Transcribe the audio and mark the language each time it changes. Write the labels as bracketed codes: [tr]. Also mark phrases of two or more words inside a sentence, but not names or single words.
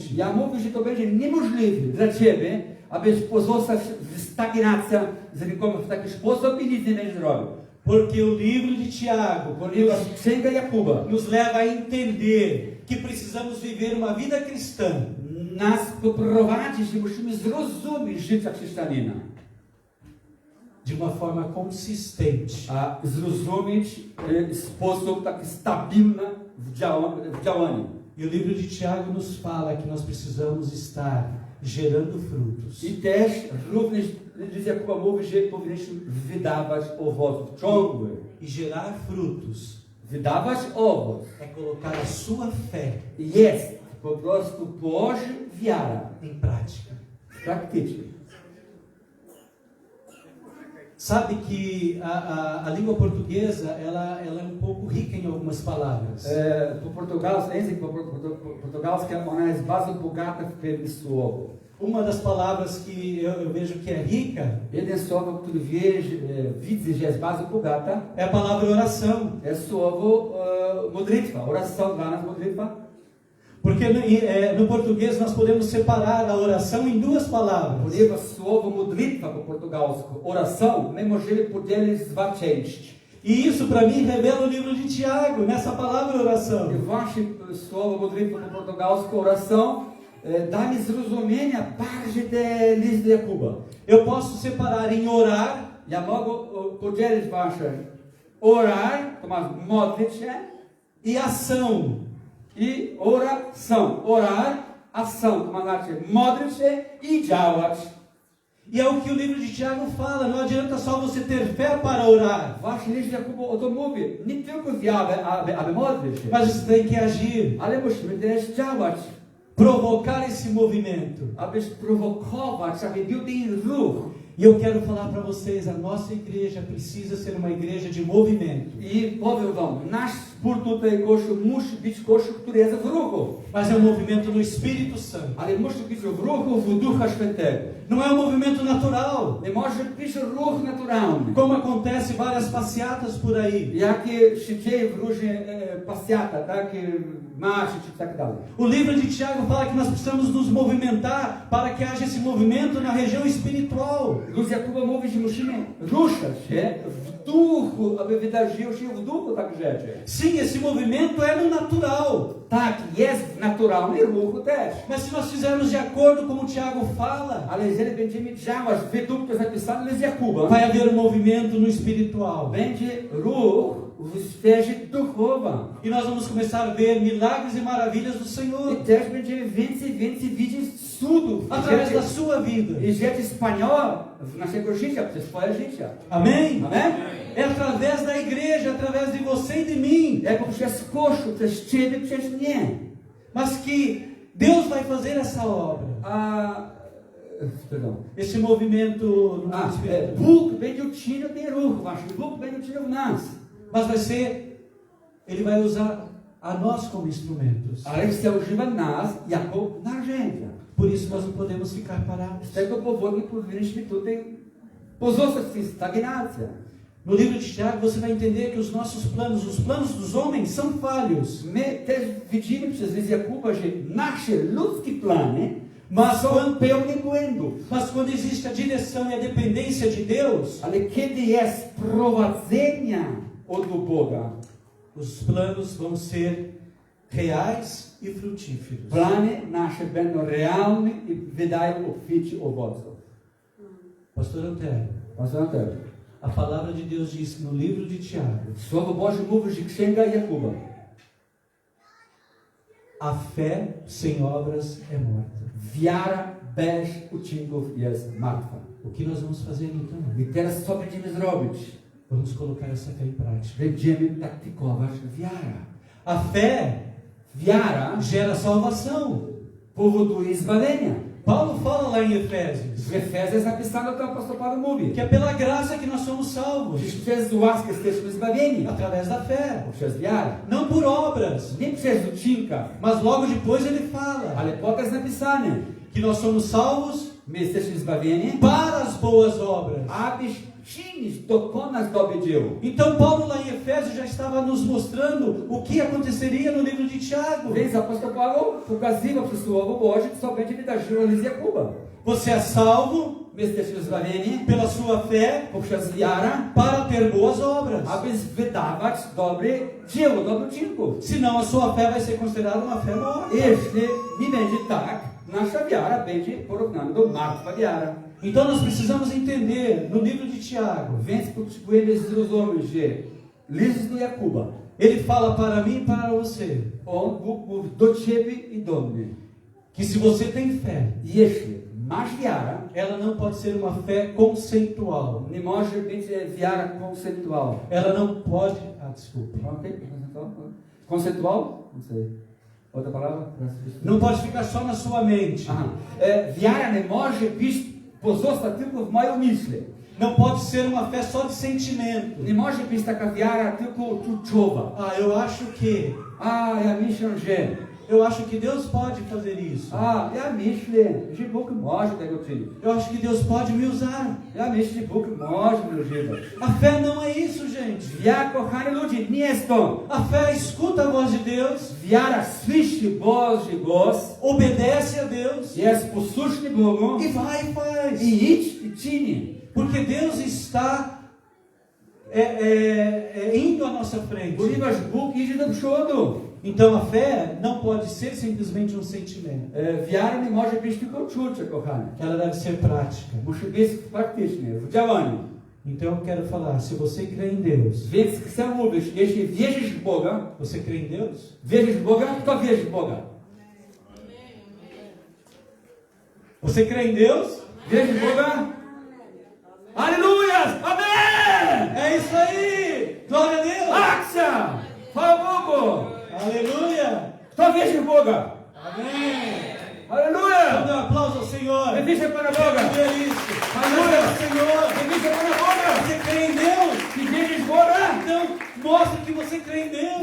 [pl] ja mówię, że to będzie niemożliwe dla ciebie, abyś pozostał w stagnacji w taki sposób i nic nie będziesz robił. [pt] Porque o livro de Tiago [pl] Ponieważ Księga Jakuba [pt] nos leva a entender que precisamos viver uma vida cristã [pl] nas poprowadzi, że musimy zrozumieć życia chrześcijanina, [pt] de uma forma consistente. [pl] a zrozumieć sposób taki stabilny w działaniu. [pt] E o livro de Tiago nos fala que nós precisamos estar gerando frutos. [pl] I też również list Jakuba mówi, że powinniśmy wydawać owoc ciągły. [pt] E gerar frutos [pl] Wydawać owoc [pt] é colocar a sua fé [pl] jest po prostu Boża wiara [pt] em prática. [pl] praktycznie. [pt] Sabe que a língua portuguesa ela é um pouco rica em algumas palavras. [pl] Po portugalsku, język portugalski, ona jest bardzo bogata w pewne słowo. [pt] Uma das palavras que eu vejo que é rica [pl] Jeden słowo, które widzę, że jest bardzo bogata, [pt] é a palavra oração. [pl] jest słowo modlitwa. Oração dla nas modlitwa. [pt] Porque no português nós podemos separar a oração em duas palavras. [pl] Ponieważ słowo modlitwa po portugalsku, oração, my możemy podzielić w dwa części. [pt] E isso para mim revela o livro de Tiago, nessa palavra oração. [pl] I właśnie słowo modlitwa po portugalsku, oração, dá mi zrozumienia bardziej te listy Jakuba. [pt] Eu posso separar em orar [pl] Ja mogę podzielić wasze orar, to masz modlić się, [pt] e ação. i oração. Orar, ação, [pl] to znaczy modlić się i działać. [pt] E é o que o livro de Tiago fala, não adianta só você ter fé para orar, [pl] Właśnie list Jakuba o to mówi. Nie tylko wiarę, aby modlić się, [pt] mas você tem que agir, [pl] ale musimy też działać. [pt] provocar esse movimento. [pl] Abyś prowokować, aby był ten ruch. [pt] E eu quero falar para vocês, a nossa igreja precisa ser uma igreja de movimento. [pl] I powiem wam, nasz spór tutaj Kościół musi być Kościół, który jest w ruchu. [pt] Mas é um movimento no Espírito Santo. [pl] Ale musi być w ruchu w Ducha Świętego. [pt] Não é um movimento natural, [pl] Nie może być ruch naturalny. [pt] como acontece várias passeatas por aí. [pl] Jakie się dzieje w różne pasjata, takie marsze czy tak dalej. [pt] O livro de Tiago fala que nós precisamos nos movimentar para que haja esse movimento na região espiritual. [pl] Luz Jakuba mówi, że musimy ruszać się w duchu, aby wydarzyło się w duchu tak rzeczy. [pt] Sim, esse movimento é no natural. [pl] Tak, jest w naturalnym ruchu też. [pt] Mas se nós fizermos de acordo com o Tiago fala, [pl] Ale jeżeli będziemy działać według to zapisane z Jakuba, [pt] vai haver um movimento no espiritual. [pl] będzie ruch w sferze duchowej. [pt] E nós vamos começar a ver milagres e maravilhas do [pl] I [pt] Senhor [pl] też będziemy więcej widzieć cudów. [pt] através da sua vida. [pl] I rzeczy wspaniałe w naszego życia, przez swoje życie. [pt] Amém? [pl] Amen? [pt] É através da igreja, através de você e de mim. [pl] Jako przez Kościół, przez Ciebie, przez mnie. [pt] Mas que Deus vai fazer essa obra. Perdão. Esse movimento no espírito. [pl] Bóg będzie uczynił ten ruch właśnie. Bóg będzie uczynił w nas. [pt] Mas vai ser, Ele vai usar a nós como instrumentos. [pl] Ale chce używać nas jako narzędzia. [pt] Por isso nós não podemos ficar parados. [pl] Z tego powodu powinniśmy tutaj pozostać w tej stagnacji. [pt] No livro de Tiago você vai entender que os planos dos homens são falhos. [pl] My też widzimy przez list Jakuba, że nasze ludzkie plany [pt] Mas [pl] są [pt] quando, [pl] pełne błędów. [pt] mas quando existe a direção e a dependência de Deus, [pl] Ale kiedy jest prowadzenia od Boga, [pt] os planos vão ser reais e frutíferos. [pl] plany nasze będą realne i wydają obficie owoców. [pt] Pastor Antero, a palavra de Deus diz no livro de Tiago, [pl] Słowo Boże mówi, że Księga Jakuba, [pt] a fé sem obras é morta. [pl] wiara bez uczynków jest martwa. [pt] O que nós vamos fazer então? [pl] I teraz co będziemy zrobić? [pt] Vamos colocar essa fé em prática. [pl] Będziemy praktykować wiarę. [pt] A fé [pl] Wiara [pt] gera salvação. [pl] powoduje zbawienia. [pt] Paulo fala lá em Efésios. Efésios, [pl] W Efezach jest napisane, to apostoł Paweł mówi, [pt] que é pela graça que nós somos salvos, [pl] że przez łaskę jesteśmy zbawieni, [pt] através da fé, [pl] poprzez wiarę. [pt] não por obras, [pl] Nie przez uczynka, [pt] mas logo depois ele fala [pl] ale potem jest napisane, [pt] que nós somos salvos [pl] my jesteśmy zbawieni, [pt] para as boas obras. [pl] abyś czynić, dokonać dobre dzieło. [pt] Então Paulo lá em Efésios já estava nos mostrando o que aconteceria no livro de Tiago. [pl] Więc apostoł Paweł pokazywał przez Słowo Boże, co będzie wydarzyło z Jakuba. [pt] Você é salvo [pl] My jesteśmy zbawieni [pt] pela sua fé [pl] poprzez wiarę, [pt] para ter boas obras. [pl] aby wydawać dobre dzieło, dobre uczynków. [pt] Senão a sua fé vai ser considerada uma fé morta. [pl] Jeśli nie będzie tak, nasza wiara będzie porównana do martwa wiara. [pt] Então nós precisamos entender no livro de Tiago. [pl] Więc potrzebujemy zrozumieć, że list do Jakuba, [pt] Ele fala para mim e para você [pl] Bóg mówi do ciebie i do mnie. [pt] que se você tem fé, [pl] Jeśli masz wiarę, [pt] ela não pode ser uma fé conceitual. [pl] nie może być wiara konceptualna. [pt] Ela não pode. Ah, desculpe. Ok? Conceitual? Não sei. Outra palavra? Não pode ficar só na sua mente. Aha. [pl] Wiara nie może być pozostać tylko w moim umyśle. [pt] Não pode ser uma fé só de sentimento. [pl] Nie może być taka wiara tylko uczuciowa. [pt] Ah, eu acho que. [pl] Ja myślę, że. [pt] Eu acho que Deus pode fazer isso. [pl] Ja myślę, że Bóg może tego czynić. [pt] Eu acho que Deus pode me usar. [pl] Ja myślę, że Bóg może mnie używać. [pt] A fé não é isso, gente. [pl] Ja, kochani ludzie, nie jest to. [pt] A fé escuta a voz de Deus, [pl] Wiara słyszy Boży głos, [pt] obedece a Deus [pl] jest posłuszny Bogu [pt] e vai e faz. [pl] i idź i czyni. [pt] Porque Deus está indo à nossa frente. [pl] Ponieważ Bóg idzie do przodu. [pt] Então a fé não pode ser simplesmente um sentimento. [pl] Wiara nie może być tylko uczucie, kochani. [pt] Ela deve ser prática. [pl] Musi być praktyczne, w działaniu. [pt] Então eu quero falar, se você crê em Deus, [pl] Więc chcę mówić, jeśli wierzysz w Boga, [pt] você crê em Deus? [pl] wierzysz w Boga, kto wierzy w Boga? [pt] Você crê em Deus? [pl] Wierzysz w Boga? [pt] Aleluia! Amém! É isso aí! Glória a Deus! [pl] Akcja! Chwała Bogu! [pt] Aleluia! [pl] Kto wierzy w Boga? [pt] Amém! Aleluia! Dá um aplauso ao Senhor! [pl] Wierzę Pana Boga! [pt] É isso! Aleluia! Ao Senhor! [pl] Wierzę Pana Boga! [pt] Você crê em Deus? [pl] Ty wierzysz w Boga? [pt] Então, mostra que você crê em Deus!